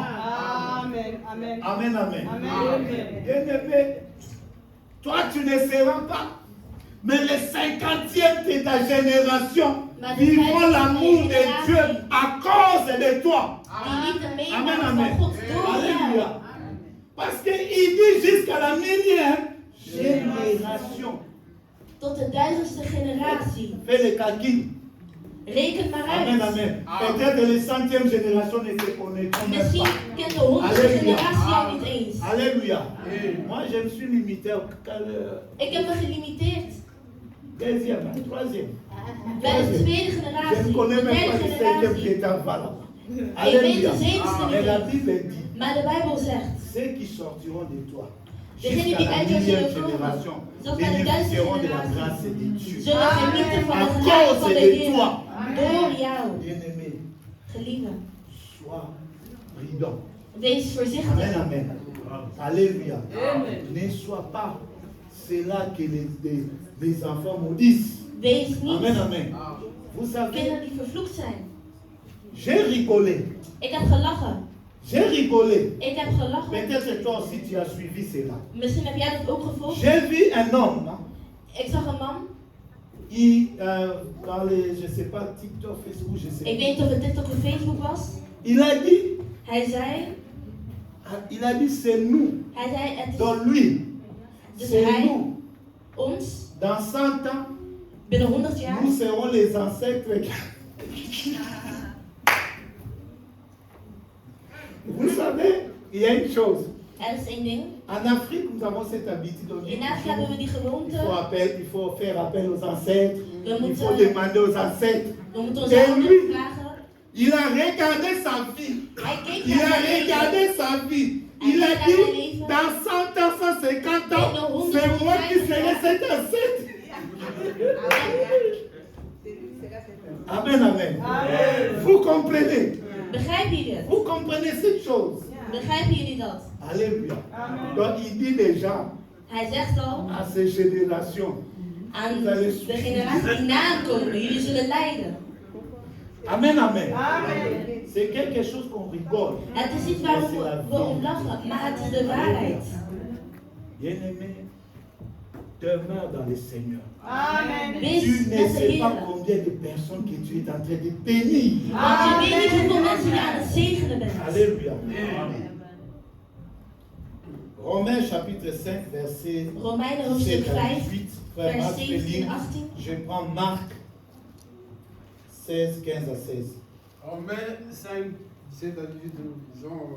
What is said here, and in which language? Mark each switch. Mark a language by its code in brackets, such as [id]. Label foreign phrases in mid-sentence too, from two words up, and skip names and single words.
[fr] Amen. Amen. Amen, amen. Amen. Bien-aimé, toi tu ne seras pas, mais les 50e de ta génération vivront l'amour de Dieu à cause de toi. [nl] Die liefde [fr] Amen, [nl] meemaken [fr] amen. [nl] van God door jou. [fr] Alléluia. Parce qu'il dit jusqu'à la 1000e génération. [nl] Tot de 1000ste generatie. [fr] Fais le calcul. [nl] Reken maar [fr] Amen, [nl] uit. [fr] amen. Peut-être les 100e génération ne te connaît même [nl] Misschien [fr] pas. [nl] kent de 100ste generatie jou niet eens. [fr] Alléluia. Moi, je me suis limité au [nl] Ik heb me gelimiteerd [fr] deuxième, troisième. [nl] bij de tweede [fr] Je ne [nl] generatie, [fr] connais [nl] de [fr] même pas [nl] derde [fr] le cinquième qui [nl] generatie. [fr] est en bas là-bas. [nl] Ik weet [fr] Alléluia. [nl] de zevende [fr] Mais la [nl] niet [fr] Bible [nl] eens. [fr] dit, [nl] Maar de Bijbel zegt, [fr] ceux qui sortiront de toi [nl] degenen [fr] jusqu'à [nl] die [fr] la [nl] uit jou [fr] 1000e [nl] zullen komen, [fr] génération [nl] tot aan de 1000ste [fr] bénéficieront de la [nl] generatie, [fr] grâce de Dieu. [nl] zullen genieten van [fr] À [nl] de genade van [fr] cause de [nl] de Heer. [fr] toi, [nl] Door jou, [fr] bien-aimé, [nl] geliefde. [fr] sois prudent. [nl] Wees [fr] Amen, [nl] voorzichtig. [fr] amen. Alléluia. Amen. Ne sois pas cela que les enfants maudissent. [nl] Wees [fr] Amen, [nl] niet [fr] amen. Vous savez, [nl] kinderen die vervloekt zijn. [fr] j'ai rigolé. [nl] Ik heb gelachen. [fr] J'ai rigolé. [nl] Ik heb gelachen. [fr] Peut-être toi aussi tu as suivi cela. [nl] Misschien heb jij dat ook gevolgd. [fr] J'ai vu un homme, hein, [nl] Ik zag een man. [fr] dans les, je sais pas, TikTok, Facebook, je sais [nl] Ik [fr] pas. [nl] weet niet of het TikTok of Facebook was. [fr] Il a dit, [nl] Hij zei, [fr] c'est nous. [nl] hij zei het is [fr] Dans lui, [nl] dus [fr] c'est [nl] hij, [fr] nous. [nl] ons, [fr] Dans 100 ans, [nl] binnen 100 jaar, [fr] nous serons les ancêtres. Vous savez, il y a une chose. [nl] er is één ding. [fr] En Afrique, nous avons cette habitude. On dit [nl] In Afrika hebben we die gewoonte. [fr] il faut faire appel aux ancêtres. [nl] We [fr] Il faut [nl] moeten, [fr] demander aux ancêtres. [nl] we moeten onze [fr] En [nl] ouders [fr] lui, [nl] vragen. [fr] il a regardé sa vie. [nl] Hij keek [fr] Il [nl] naar [fr] a [nl] zijn leven. [fr] regardé sa vie. Il a dit, dans 100 ans, 150 ans, c'est moi qui serai cet ancêtre. Amen, amen. Amen. Vous comprenez? [nl] Begrijpen jullie het? [fr] Vous comprenez cette chose? [nl] Begrijpen jullie dat? [fr] Alléluia. Amen. Donc il dit déjà [nl] Hij zegt al [fr] à ces générations, [nl] aan de generatie die nakomen, jullie zullen lijden. [fr] amen, amen. Amen. C'est quelque chose qu'on rigole. [nl] Het is iets waar we om lachen, maar het is de waarheid. [fr] Bien-aimé, demeure dans le Seigneur. Amen. [nl] Wees [fr] Tu ne [nl] met de [fr] sais pas [nl] Heer. [fr] combien de personnes que tu es en train de bénir. [nl] Want je weet niet hoeveel mensen je aan het zegenen bent. [fr] Alléluia. Romains chapitre 5, verset [nl] Romeinen [fr] 17 [nl] hoofdstuk [fr] à [nl] 5, [fr] 18. Frère [nl] vers [fr] Marc, [nl] 17 [fr] Félix, [nl] 18. [fr] je prends Marc 16, 15 à 16. Romains 5, 17 à 18, nous lisons.